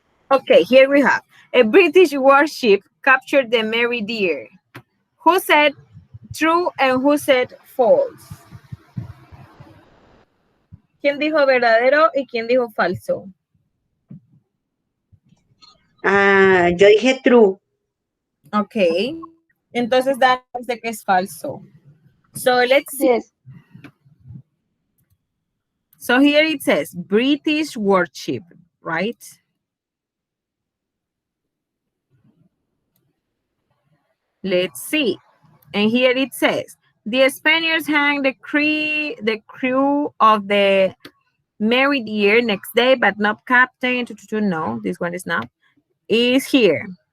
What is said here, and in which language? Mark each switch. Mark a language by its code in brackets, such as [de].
[en] Okay, here we have a British warship captured the Mary Dear. Who said true and who said false? [es] ¿Quién dijo verdadero y quién dijo falso? Yo dije true. [en] Okay. [es] Entonces Dan dice que es falso. [en] So let's see. Yes. So here it says British warship, right? Let's see. And here it says the Spaniards hanged the crew of the Mary Dear next day, but not captain. No, this one is not. Is here.